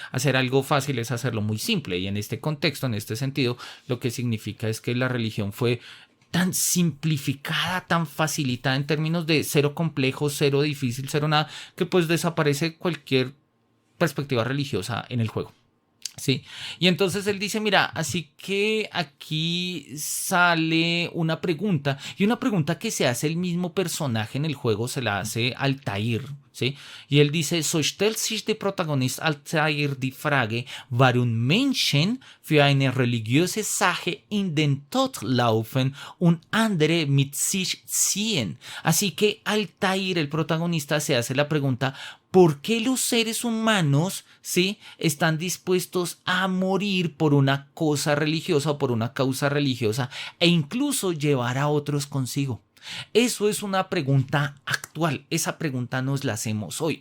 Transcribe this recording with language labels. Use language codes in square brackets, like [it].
[es] Hacer algo fácil es hacerlo muy simple, y en este contexto, en este sentido, lo que significa es que la religión fue tan simplificada, tan facilitada en términos de cero complejo, cero difícil, cero nada, que pues desaparece cualquier perspectiva religiosa en el juego. Sí, y entonces él dice, mira, así que aquí sale una pregunta, y una pregunta que se hace el mismo personaje en el juego, se la hace Altair, ¿sí? Y él dice, [de] so stellt sich der Protagonist Altair die Frage, warum Menschen für eine religiöse Sache in den Tod laufen und andere mit sich ziehen. [es] Así que Altair, el protagonista, se hace la pregunta, ¿por qué los seres humanos, ¿sí?, están dispuestos a morir por una cosa religiosa o por una causa religiosa e incluso llevar a otros consigo? Eso es una pregunta actual, esa pregunta nos la hacemos hoy.